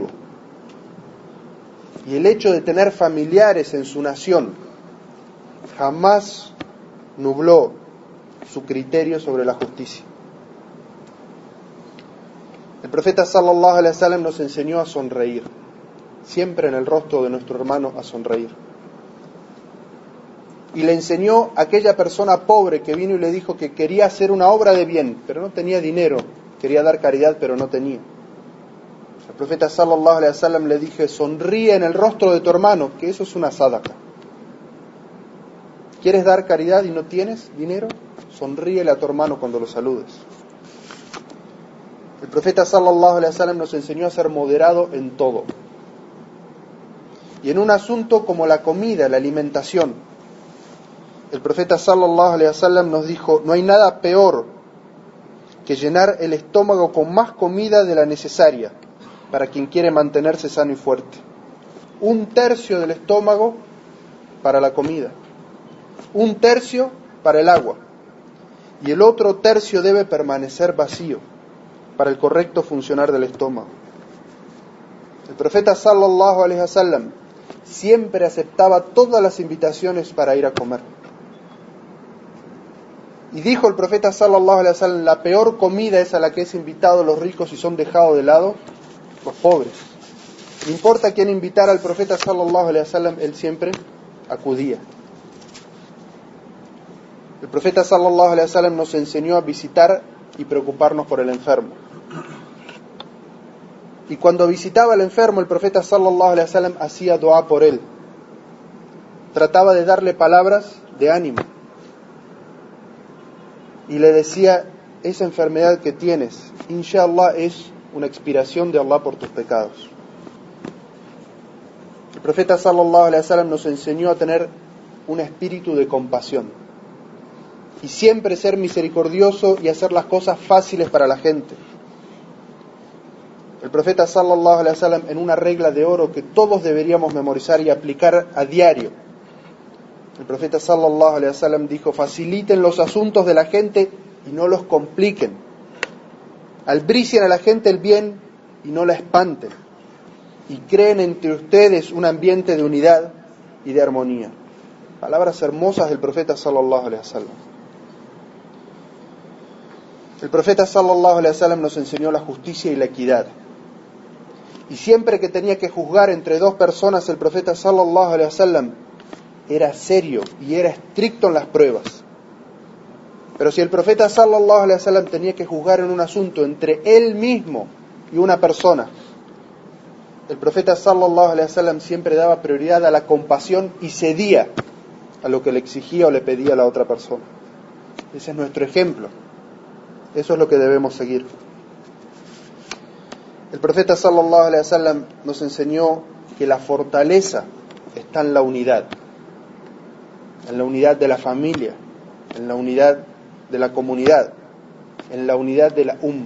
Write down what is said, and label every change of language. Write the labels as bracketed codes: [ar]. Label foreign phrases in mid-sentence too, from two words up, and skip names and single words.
[es] Y el hecho de tener familiares en su nación jamás nubló su criterio sobre la justicia. El profeta [ar] صلى الله عليه وسلم [es] nos enseñó a sonreír, siempre en el rostro de nuestro hermano a sonreír. Y le enseñó a aquella persona pobre que vino y le dijo que quería hacer una obra de bien, pero no tenía dinero, quería dar caridad, pero no tenía. El profeta [ar] صلى الله عليه وسلم [es] le dije: sonríe en el rostro de tu hermano, que eso es una sadaqa. ¿Quieres dar caridad y no tienes dinero? Sonríele a tu hermano cuando lo saludes. El profeta [ar] صلى الله عليه وسلم [es] nos enseñó a ser moderado en todo. Y en un asunto como la comida, la alimentación, el profeta [ar] صلى الله عليه وسلم [es] nos dijo: no hay nada peor que llenar el estómago con más comida de la necesaria para quien quiere mantenerse sano y fuerte. 1/3 del estómago para la comida, 1/3 para el agua, y el otro tercio debe permanecer vacío para el correcto funcionar del estómago. El profeta [ar] صلى الله عليه وسلم [es] siempre aceptaba todas las invitaciones para ir a comer. Y dijo el profeta [ar] صلى الله عليه وسلم: [es] la peor comida es a la que es invitado los ricos y son dejados de lado los pobres. No importa quién invitara al profeta [ar] صلى الله عليه وسلم, [es] él siempre acudía. El profeta [ar] صلى الله عليه وسلم [es] nos enseñó a visitar y preocuparnos por el enfermo. Y cuando visitaba al enfermo, el profeta [ar] صلى الله عليه وسلم [es] hacía dua por él. Trataba de darle palabras de ánimo. Y le decía: esa enfermedad que tienes, inshallah, es una expiración de Allah por tus pecados. El profeta [ar] صلى الله عليه وسلم [es] nos enseñó a tener un espíritu de compasión y siempre ser misericordioso y hacer las cosas fáciles para la gente. El profeta [ar] صلى الله عليه وسلم, [es] en una regla de oro que todos deberíamos memorizar y aplicar a diario, el profeta [ar] صلى الله عليه وسلم [es] dijo: faciliten los asuntos de la gente y no los compliquen. Albricien a la gente el bien y no la espanten. Y creen entre ustedes un ambiente de unidad y de armonía. Palabras hermosas del profeta [ar] صلى الله عليه وسلم. [es] El profeta [ar] صلى الله عليه وسلم [es] nos enseñó la justicia y la equidad. Y siempre que tenía que juzgar entre dos personas, el profeta [ar] صلى الله عليه وسلم [es] era serio y era estricto en las pruebas. Pero si el profeta [ar] صلى الله عليه وسلم [es] tenía que juzgar en un asunto entre él mismo y una persona, el profeta [ar] صلى الله عليه وسلم [es] siempre daba prioridad a la compasión y cedía a lo que le exigía o le pedía a la otra persona. Ese es nuestro ejemplo. Eso es lo que debemos seguir. El profeta [ar] صلى الله عليه وسلم [es] nos enseñó que la fortaleza está en la unidad de la familia, en la unidad de la comunidad, en la unidad de la umma.